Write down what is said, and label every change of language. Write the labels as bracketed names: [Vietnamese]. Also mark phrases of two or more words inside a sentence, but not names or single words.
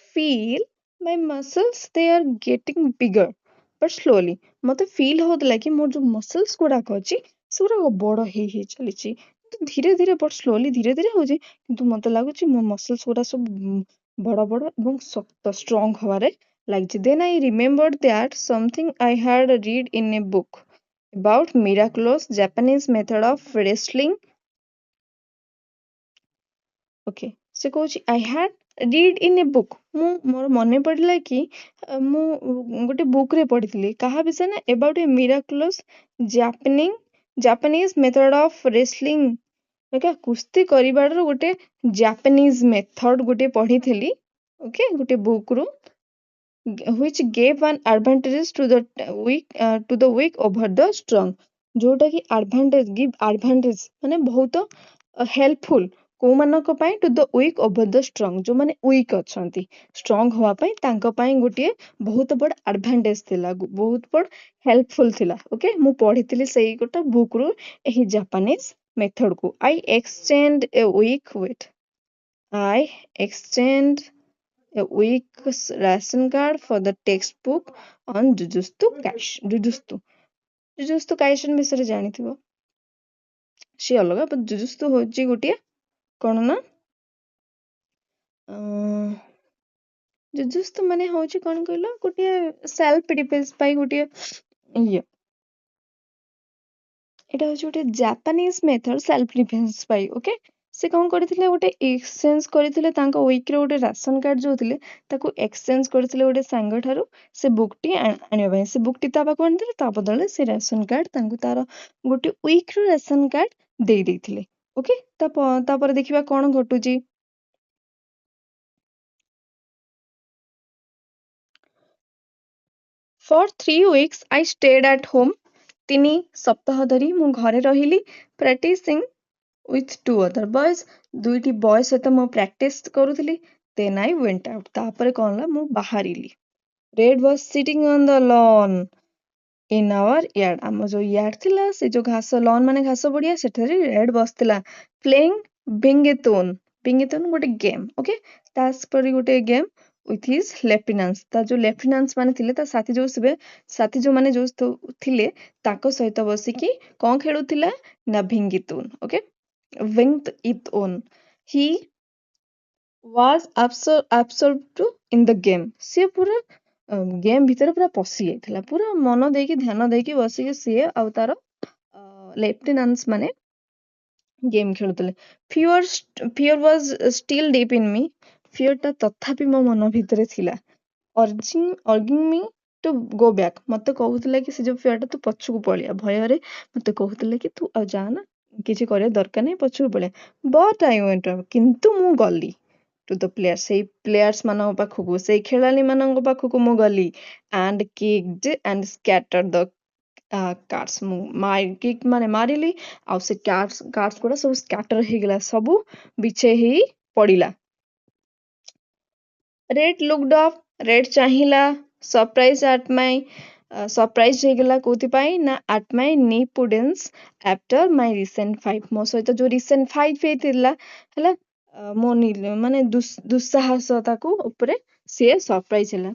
[English] feel my muscles they are getting bigger but slowly [Odia] ମତେ ଫିଲ୍ ହଉଥିଲା କି ମୋର ଯୋଉ ମସଲ୍ସ ଗୁଡାକ ଅଛି ସେଗୁଡାକ ବଡ ହେଇ ଚାଲିଛି ଧୀରେ ଧୀରେ [English] but slowly [Odia] ଧୀରେ ଧୀରେ ହଉଛି କିନ୍ତୁ ମତେ ଲାଗୁଛି ମୋ ମସଲ୍ସ ଗୁଡା ସବୁ ବଡ ବଡ ଏବଂ ଶକ୍ତ ଷ୍ଟ୍ରଙ୍ଗ ହବାରେ ଲାଗିଛି [English] then I remembered that something I had read in a book about miraculous Japanese method of wrestling. [Odia] Okay, ସେ କହୁଛି [English] I had read in a book [Odia] ମୁଁ ମୋର ମନେ ପଡିଲା କି ମୁଁ ଗୋଟେ ବୁକ୍ ରେ ପଢିଥିଲି କାହା ବିଷୟ ନା [English] about a miraculous Japanese method of wrestling [Odia] କୁସ୍ତି କରିବାର ଗୋଟେ [English] Japanese method [Odia] ଗୋଟେ ପଢିଥିଲି ଓକେ ଗୋଟେ ବୁକ୍ ରୁ [English] which gave an advantages to the weak over the strong [Odia] ଯୋଉଟା କି advantage ମାନେ ବହୁତ helpful କୋଉମାନଙ୍କ ପାଇଁ [English] to the weak over the strong [Odia] ଯୋଉମାନେ weak ଅଛନ୍ତି strong ହବା ପାଇଁ ତାଙ୍କ ପାଇଁ ଗୋଟିଏ ବହୁତ ବଡ advantage ଥିଲା ବହୁତ ବଡ helpful ଥିଲା ଓକେ ମୁଁ ପଢିଥିଲି ସେଇ ଗୋଟେ ବୁକ୍ ରୁ ଏହି ଜାପାନିଜ method କୁ [English] I exchanged a weak weight I exchanged a weak ration card for the textbook on [Odia] Jujutsu Kaisen ବିଷୟରେ ଜାଣିଥିବ ସେ ଅଲଗା ଜୁଜୁସ୍ତୁ ହଉଛି ଗୋଟିଏ କଣ ନା ଜୁଜୁସ୍ତୁ ମାନେ ହଉଛି କଣ କହିଲ ଗୋଟିଏ [English] self defense [Odia] ପାଇଁ ଗୋଟିଏ ଇଏ ଏଇଟା ହଉଛି ଗୋଟେ [English] Japanese method self defense [Odia] ପାଇଁ ଓକେ ସେ କଣ କରିଥିଲେ ଗୋଟେ ଏକ୍ସଚେଞ୍ଜ କରିଥିଲେ ତାଙ୍କ ୱିକରେ ଗୋଟେ [English] ration card [Odia] ଯୋଉ ଥିଲେ ତାକୁ ଏକ୍ସଚେଞ୍ଜ କରିଥିଲେ ଗୋଟେ ସାଙ୍ଗ ଠାରୁ ସେ ବୁକଟି ଆଣିବା ପାଇଁ ସେ ବୁକଟି ତା ପାଖକୁ ଆଣିଥିଲେ ତା ବଦଳରେ ସେ [English] ration card [Odia] ତାଙ୍କୁ ତାର ଗୋଟେ ୱିକର [English] ration card [Odia] ଦେଇଥିଲେ ଓକେ ତାପରେ ଦେଖିବା କଣ ଘଟୁଛି [English] For 3 weeks I stayed at home [Odia] 3 ସପ୍ତାହ ଧରି ମୁଁ ଘରେ ରହିଲି [English] practicing with 2 other boys [Odia] ଦୁଇଟି ବୟ ସହିତ ମୁଁ ପ୍ରାକ୍ଟିସ କରୁଥିଲି [English] then I went out [Odia] ତାପରେ କଣ ହେଲା ମୁଁ ବାହାରିଲି [English] Red was sitting on the lawn in our yard [Odia] ଆମ ଯୋଉ yard ଥିଲା ସେ ଯୋଉ ଘାସ lawn ମାନେ ଘାସ ପଡିଆ ସେଠାରେ Red ବସିଥିଲା playing Bingetone ଗୋଟେ ଗେମ୍ ଓକେ ତାସ୍ ପରି ଗୋଟେ ଗେମ୍ [English] with his lieutenants [Odia] ତା ଯୋଉ lieutenants ମାନେ ଥିଲେ ତା ସାଥୀ ଯୋଉମାନେ ଯୋଉ ଥିଲେ ତାଙ୍କ ସହିତ ବସିକି କଣ ଖେଳୁଥିଲା ନା ଭିଙ୍ଗିତୁନ ଓକେ [English] winged it on he was absorbed in the game [Odia] ସିଏ ପୁରା ଗେମ୍ ଭିତରେ ପୁରା ପଶି ଯାଇଥିଲା ପୁରା ମନ ଦେଇକି ଧ୍ୟାନ ଦେଇକି ବସିକି ସିଏ ଆଉ ତାର ଲେଫ୍ଟିନାଣ୍ଟସ୍ ମାନେ ଗେମ୍ ଖେଳୁଥିଲେ [English] fear was still deep in me [Odia] fear ଟା ତଥାପି ମୋ ମନ ଭିତରେ ଥିଲା [English] urging me to go back [Odia] ମତେ କହୁଥିଲା କି ସେ ଯୋଉ fear ଟା ତୁ ପଛକୁ ପଳେଆ ଭୟରେ ମତେ କହୁଥିଲା କି ତୁ ଆଉ ଯା ନା କିଛି କରିବା ଦରକାର ନାହିଁ ପଛକୁ ପଳେଆ [English] but I went out [Odia] କିନ୍ତୁ ମୁଁ ଗଲି [English] to the players [Odia] ସେଇ ପ୍ଲେୟାର୍ସ ମାନଙ୍କ ପାଖକୁ ସେଇ ଖେଳାଳି ମାନଙ୍କ ପାଖକୁ ମୁଁ ଗଲି [English] and kicked and scattered the cards [Odia] ମୁଁ କିକ୍ ମାନେ ମାରିଲି ଆଉ ସେ cards ଗୁଡା ସବୁ scatter ହେଇଗଲା ସବୁ ବିଛେଇ ହେଇ ପଡିଲା [English] red looked up red [Odia] ଚାହିଁଲା [English] surprise at my [Odia] ସରପ୍ରାଇଜ ହେଇଗଲା କୋଉଥିପାଇଁ ନା [English] at my impudence after my recent fight [Odia] ମୋ ସହିତ ଯୋଉ [English] recent fight [Odia] ହେଇଥିଲା ହେଲା ମୋ ମାନେ ଦୁଃସାହସତାକୁ ଉପରେ ସିଏ ସରପ୍ରାଇଜ ହେଲା।